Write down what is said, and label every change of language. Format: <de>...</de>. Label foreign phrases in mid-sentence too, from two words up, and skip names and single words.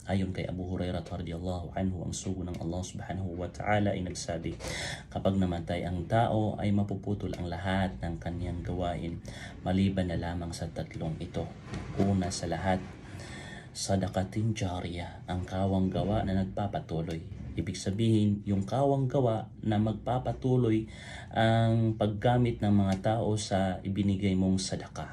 <tl>Ayon kay Abu Hurairah</tl> <ar>رضي الله عنه,</ar> <tl>ang sugo ng Allah</tl> <ar>سبحانه وتعالى</ar> <tl>ay nagsabi, kapag namatay ang tao ay mapuputol ang lahat ng kanyang gawain maliban na lamang sa tatlong ito. Una sa lahat,</tl> <ar>صدقة جارية,</ar> <tl>ang kawang gawa na nagpapatuloy. Ibig sabihin, yung kawang gawa na magpapatuloy ang paggamit ng mga tao sa ibinigay mong sadaka.</tl>